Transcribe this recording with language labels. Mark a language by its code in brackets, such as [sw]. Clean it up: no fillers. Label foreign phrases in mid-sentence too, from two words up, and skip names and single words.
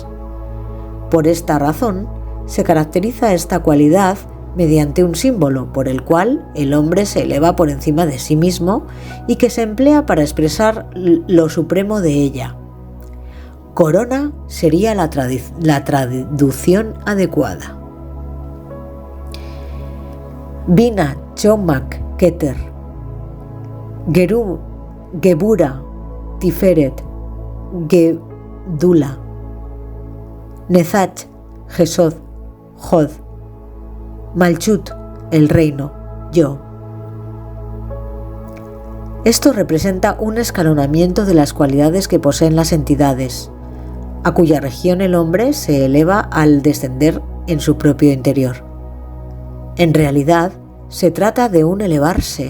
[es] Por esta razón, se caracteriza esta cualidad mediante un símbolo por el cual el hombre se eleva por encima de sí mismo y que se emplea para expresar lo supremo de ella. Corona sería la traducción adecuada. Binah, Chokmak, Keter, Gebura, Tiferet, Gedula, Nezach, Jesod, Jod, Malchut, el reino, yo. Esto representa un escalonamiento de las cualidades que poseen las entidades, a cuya región el hombre se eleva al descender en su propio interior. En realidad, se trata de un elevarse.